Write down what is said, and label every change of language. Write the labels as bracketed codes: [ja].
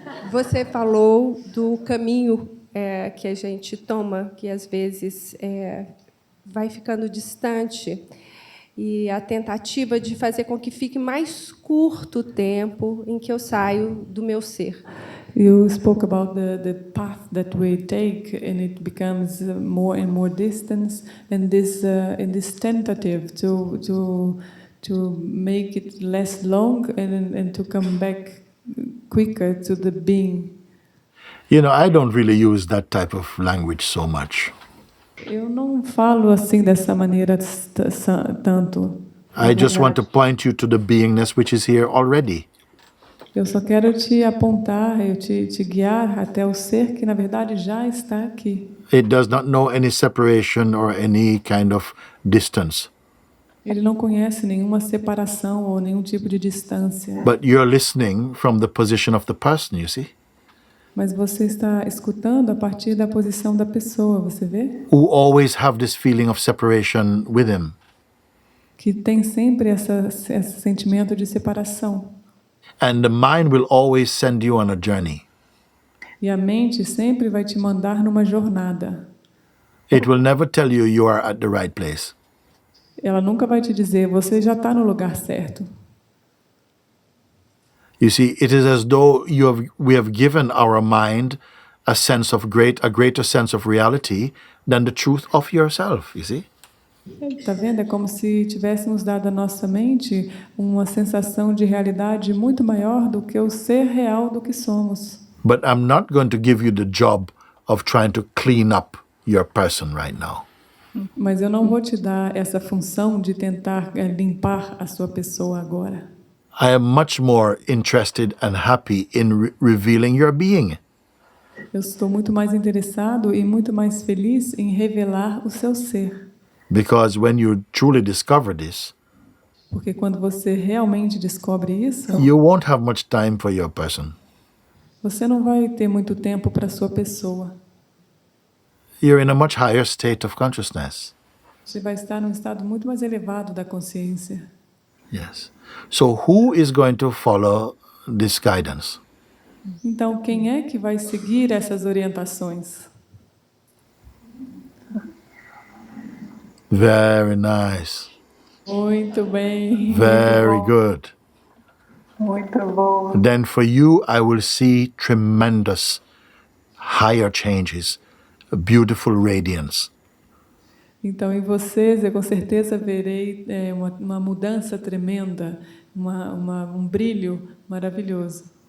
[pt] Você falou do caminho que a gente toma, que às vezes vai ficando distante, e a tentativa de fazer com que fique mais curto o tempo em que eu saio do meu ser. [en] You spoke about the path that we take, and it becomes more and more distance, and this in this tentative to make it less long and to come back quicker to the being. you know, I don't really use that type of language so much. [pt] Eu não falo assim dessa maneira tanto. [en] I just want to point you to the beingness which is here already. [pt] Eu só quero te apontar, te guiar até o ser que na verdade já está aqui. [en] It does not know any separation or any kind of distance. [pt] Ele não conhece nenhuma separação ou nenhum tipo de distância. [en] But you're listening from the position of the person, you see? [pt] Mas você está escutando a partir da posição da pessoa, você vê? [en] Who always have this feeling of separation with him. [pt] Que tem sempre esse sentimento de separação. [en] And the mind will always send you on a journey. [pt] E a mente sempre vai te mandar numa jornada. [en] It will never tell you you are at the right place. [pt] Ela nunca vai te dizer, você já está no lugar certo. [en] You see, it is as though we have given our mind a greater sense of reality than the truth of yourself, you see? [pt] Tá vendo? É como se tivéssemos dado à nossa mente uma sensação de realidade muito maior do que o ser real do que somos. [en] But I'm not going to give you the job of trying to clean up your person right now. [pt] Mas eu não vou te dar essa função de tentar limpar a sua pessoa agora. [en] I am much more interested and happy in revealing your being. [pt] Eu estou muito mais interessado e muito mais feliz em revelar o seu ser. [en] Because when you truly discover this, [pt] Porque quando você realmente descobre isso, [en] you won't have much time for your person. [pt] você não vai ter muito tempo para a sua pessoa. [en] You're in a much higher state of consciousness. [pt] Você vai estar num estado muito mais elevado da consciência. [en] Yes. So who is going to follow this guidance? [pt] Então, quem é que vai seguir essas orientações? [en] Very nice. [pt] Muito bem. [en] Very good. [pt] Muito bom. [en] Then for you, I will see tremendous higher changes, a beautiful radiance. [pt] Então, em vocês, eu com certeza verei uma mudança tremenda, um brilho maravilhoso.